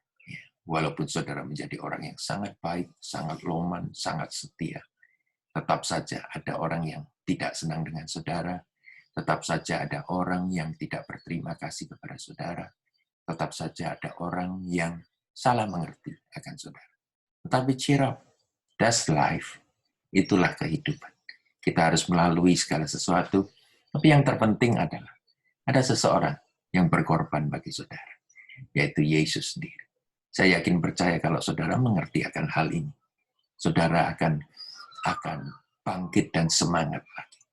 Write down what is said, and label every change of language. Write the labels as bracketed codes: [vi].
[id] Ya, walaupun saudara menjadi orang yang sangat baik, sangat loman, sangat setia, tetap saja ada orang yang tidak senang dengan saudara, tetap saja ada orang yang tidak berterima kasih kepada saudara, tetap saja ada orang yang salah mengerti akan saudara. [en] Tetapi cheer up, that's life. [id] Itulah kehidupan. Kita harus melalui segala sesuatu, tapi yang terpenting adalah ada seseorang yang berkorban bagi saudara, yaitu Yesus sendiri. Saya yakin percaya kalau saudara mengerti akan hal ini, saudara akan bangkit dan semangat lagi.